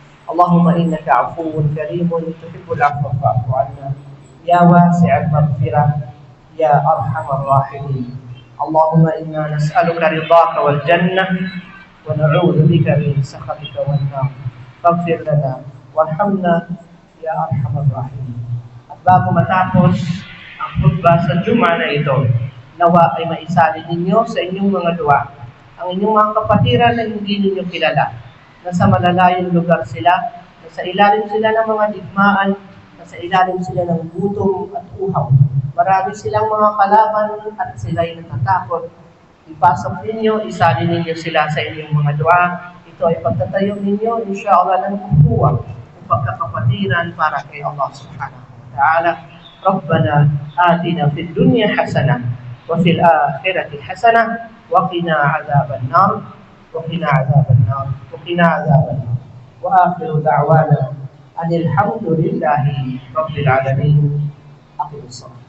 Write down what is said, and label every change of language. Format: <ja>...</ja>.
<ar>اللهم إنك عفو كريم تحب العفو فاعف عنا. يا واسع المغفرة يا أرحم الراحمين. اللهم إنا نسألك رضاك والجنة ونعوذ بك من سخطك والنار. فاغفر لنا وارحمنا يا أرحم الراحمين.</ar> <tl>At bago matapos ang khutbah sa Juma na ito, nawa ay maisali ninyo sa inyong mga dua ang inyong mga kapatiran na hindi ninyo kilala, na sa malalayong lugar sila, na sa ilalim sila ng mga digmaan, na sa ilalim sila ng gutom at uhaw. Marami silang mga kalaban at sila'y natatakot. Ipasok ninyo, isali ninyo sila sa inyong mga dua. Ito ay pagtatayo ninyo, insyaAllah, ng kukuha ng pagkakapatiran para kay Allah subhanahu wa ta'ala.</tl> <ar>ربنا آتنا في الدنيا حسنة وفي الآخرة حسنة وقنا عذاب النار وقنا عذاب النار وقنا عذاب النار وآخر دعوانا أن الحمد لله رب العالمين. أقم الصلاة.</ar>